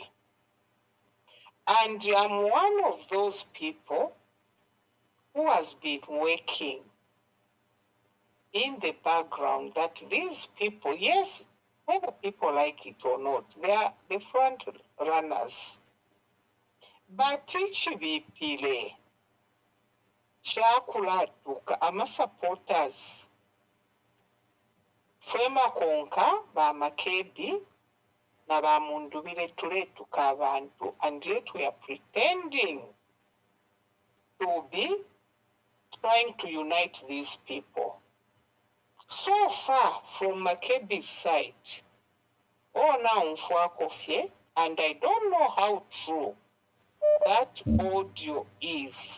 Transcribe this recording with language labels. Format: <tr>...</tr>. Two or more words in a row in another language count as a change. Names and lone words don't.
<en>And I'm one of those people who has been working in the background that these people, yes, whether people like it or not, they are the front runners.</en> <bem>But chibipile chakulatuka ama supporters fema konka ba Makebi na ba Mundubire tuletuka abantu,</bem> <en>and yet we are pretending to be trying to unite these people. So far from Makebi's side, now Mfwakofye, and I don't know how true that audio is.</en>